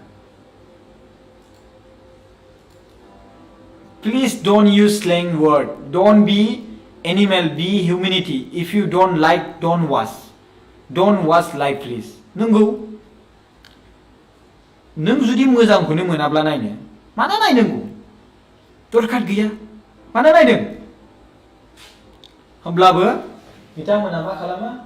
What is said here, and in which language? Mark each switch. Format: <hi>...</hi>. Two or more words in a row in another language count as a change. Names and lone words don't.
<en>please don't use slang word don't be animal be humanity if you don't like don't watch live please नंगौ</en> <brx>नों जुदि मोजांखौनो मोनाब्ला नायनो मानो नायनांगौ दरखार गैया मानो नायदों होमब्लाबो बिथांमोना मा खालामो</brx>